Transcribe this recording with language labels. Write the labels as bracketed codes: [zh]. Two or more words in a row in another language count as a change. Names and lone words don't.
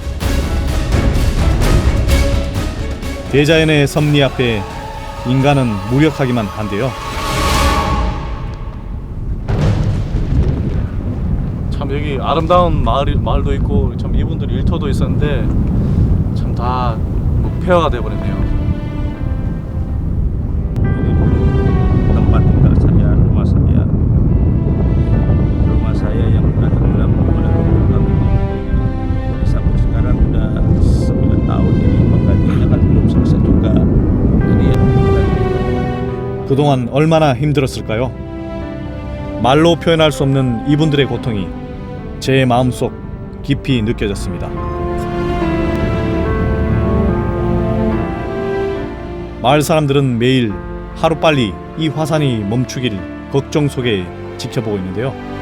[ko] 대자연의 섭리 앞에 인간은 무력하기만 한데요. 참 여기 아름다운 마을도 있고 참 이분들 일터도 있었는데 참 다 폐허가 돼버렸네요. [id] Tempat tinggal saya, rumah saya yang sudah tenggelam sampai sekarang udah 9 tahun ini penggantinya kan belum selesai juga. Jadi [ko] 그동안 얼마나 힘들었을까요? 말로 표현할 수 없는 이분들의 고통이 제 마음속 깊이 느껴졌습니다. 마을 사람들은 매일 하루빨리 이 화산이 멈추길 걱정 속에 지켜보고 있는데요.